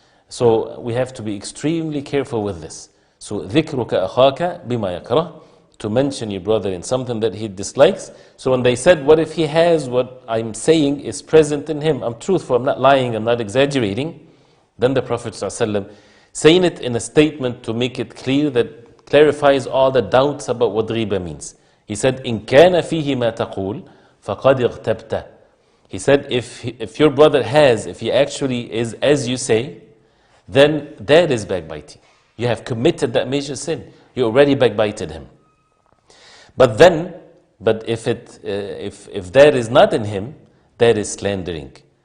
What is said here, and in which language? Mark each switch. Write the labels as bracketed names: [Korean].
[English] So we have to be extremely careful with this. So [Arabic] ذِكْرُكَ أَخَاكَ بِمَا يَكْرَهُ, [English] to mention your brother in something that he dislikes. So when they said, what if he has what I'm saying is present in him, I'm truthful, I'm not lying, I'm not exaggerating, then the Prophet ﷺ, saying it in a statement to make it clear, that clarifies all the doubts about what ghiba means. He said, [Arabic] إِن كَانَ فِيهِ مَا تَقُولُ فَقَدْ اغْتَبْتَ. [English] He said, if your brother has, if he actually is as you say, then that is backbiting. You have committed that major sin. You already backbited him. But if that is not in him, that is slandering.